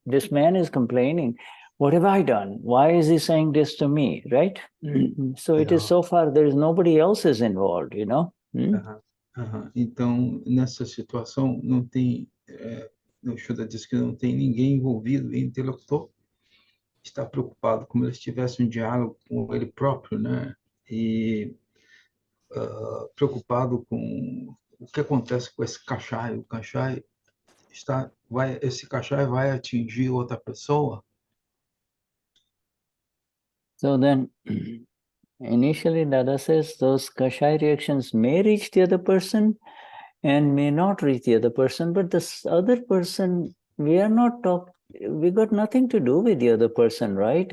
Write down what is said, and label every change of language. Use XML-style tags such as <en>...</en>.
<en>This man is complaining, what have I done? Why is he saying this to me, right? So it is so far, there is nobody else is involved, you know.</en> <pt>Então, nessa situação, não tem, o Shuddha diz que não tem ninguém envolvido, o interlocutor está preocupado, como ele estivesse um diálogo com ele próprio, né? E preocupado com o que acontece com esse Kashai. O Kashai esse Kashai vai atingir outra pessoa.</pt> <en>So then, initially, Dada says those Kashai reactions may reach the other person and may not reach the other person, but this other person, we got nothing to do with the other person, right?</en>